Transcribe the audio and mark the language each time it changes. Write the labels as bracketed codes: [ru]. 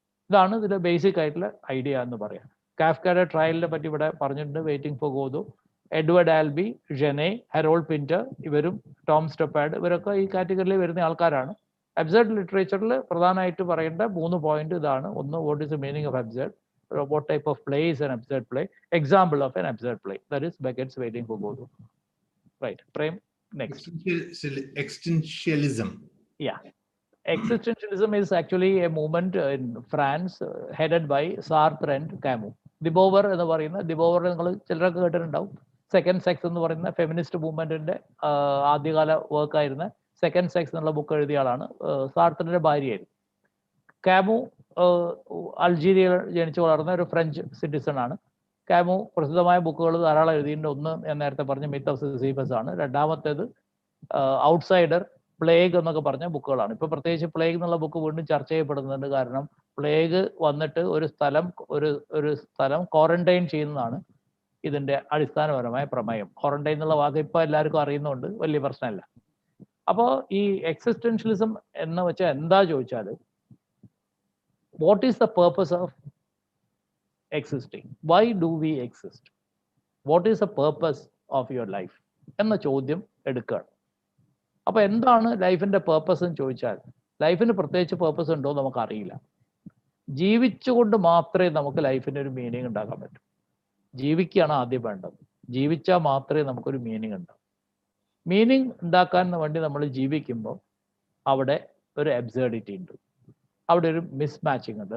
[ml] ഇതാണ് ഇതിന്റെ ബേസിക് ആയിട്ടുള്ള ഐഡിയ എന്ന് പറയാം. കാഫ്കയുടെ ട്രയലിനെ പറ്റി ഇവിടെ പറഞ്ഞിട്ടുണ്ട്, waiting for Godot. Edward Albi, ജെനെ, Herald Pinter, ഇവരും ടോം സ്റ്റൊപ്പാഡ്, ഇവരൊക്കെ ഈ കാറ്റഗറിയിൽ വരുന്ന ആൾക്കാരാണ്. അബ്സർഡ് ലിറ്ററേച്ചറിൽ പ്രധാനമായിട്ട് പറയേണ്ട 3 പോയിന്റ് ഇതാണ്. [en] ഒന്ന്, what is the meaning of absurd, what type of play is an absurd play, example of an absurd play, that is Beckett's Waiting for Godot. Right, Prem, next. Existentialism. Yeah, existentialism is actually a movement in France headed by Sartre and Camus. [ml] ദിബോവർ എന്ന് പറയുന്ന, ദിബോവർ നിങ്ങൾ ചിലരൊക്കെ കേട്ടിട്ടുണ്ടാവും. Second sex എന്ന് പറയുന്ന feminist മൂവ്മെന്റിന്റെ ആദ്യകാല വർക്കായിരുന്ന second sex എന്നുള്ള book എഴുതിയ ആളാണ്. സാർത്രന്റെ ഭാര്യയായിരുന്നു. കാമു അൾജീരിയയിൽ ജനിച്ചു വളർന്ന ഒരു ഫ്രഞ്ച് സിറ്റിസൺ ആണ്. കാമു പ്രസിദ്ധമായ ബുക്കുകൾ ധാരാളം എഴുതിയിട്ടുണ്ട്. ഒന്ന് ഞാൻ നേരത്തെ പറഞ്ഞ മിത്ത് ഓഫ് സിസിഫസ് ആണ്. രണ്ടാമത്തേത് ഔട്ട്സൈഡർ, പ്ലേഗ് എന്നൊക്കെ പറഞ്ഞ ബുക്കുകളാണ്. ഇപ്പൊ പ്രത്യേകിച്ച് പ്ലേഗ് എന്നുള്ള ബുക്ക് വീണ്ടും ചർച്ച ചെയ്യപ്പെടുന്നുണ്ട്. കാരണം പ്ലേഗ് വന്നിട്ട് ഒരു സ്ഥലം ക്വാറന്റൈൻ ചെയ്യുന്നതാണ് ഇതിന്റെ അടിസ്ഥാനപരമായ പ്രമേയം. ക്വാറന്റൈൻ എന്നുള്ള വാക്ക് ഇപ്പൊ എല്ലാവർക്കും അറിയുന്നുണ്ട്, വലിയ പ്രശ്നമല്ല. അപ്പോൾ ഈ എക്സിസ്റ്റൻഷ്യലിസം എന്ന് വെച്ചാൽ എന്താ ചോദിച്ചാൽ, [en] what is the purpose of existing? Why do we exist? What is the purpose of your life? [ml] എന്ന ചോദ്യം എടുക്കുകയാണ്. അപ്പൊ എന്താണ് ലൈഫിന്റെ പേർപ്പസ് എന്ന് ചോദിച്ചാൽ, ലൈഫിന് പ്രത്യേകിച്ച് പേർപ്പസ് ഉണ്ടോ നമുക്കറിയില്ല. ജീവിച്ചുകൊണ്ട് മാത്രമേ നമുക്ക് ലൈഫിന് ഒരു മീനിങ് ഉണ്ടാക്കാൻ പറ്റൂ. ജീവിക്കുകയാണ് ആദ്യം വേണ്ടത്. ജീവിച്ചാൽ മാത്രമേ നമുക്കൊരു മീനിങ് ഉണ്ടാവും. മീനിങ് ഉണ്ടാക്കാൻ വേണ്ടി നമ്മൾ ജീവിക്കുമ്പോൾ അവിടെ ഒരു അബ്സേർഡിറ്റി ഉണ്ട്, അവിടെ ഒരു മിസ്മാച്ചിങ് ഉണ്ട്.